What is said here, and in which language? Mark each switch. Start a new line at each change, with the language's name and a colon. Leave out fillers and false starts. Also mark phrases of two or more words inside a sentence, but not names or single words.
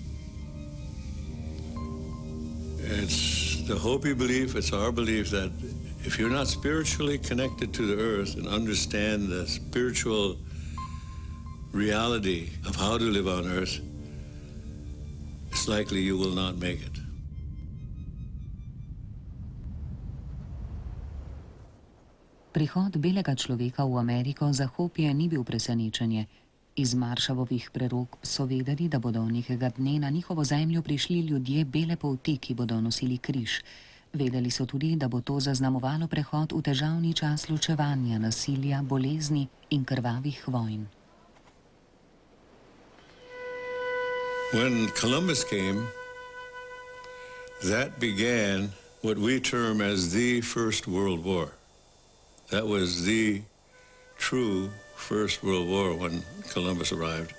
English: It's the Hopi belief, it's our belief that If you're not spiritually connected to the earth and understand the spiritual reality of how to live on earth, it's likely you will not make it.
Slovenian: Prihod belega človeka v Ameriko za Hopije ni bil presenečenje. Iz Maršavovih prerokb so vedeli, da bodo nekega dne na njihovo zemljo prišli ljudje bele polti, ki bodo nosili križ. Vedeli so tudi, da bo to zaznamovalo prehod v težavni čas ločevanja, nasilja, bolezni in krvavih vojn.
English: When Columbus came, that began what we term as the First World War. That was the true First World War when Columbus arrived.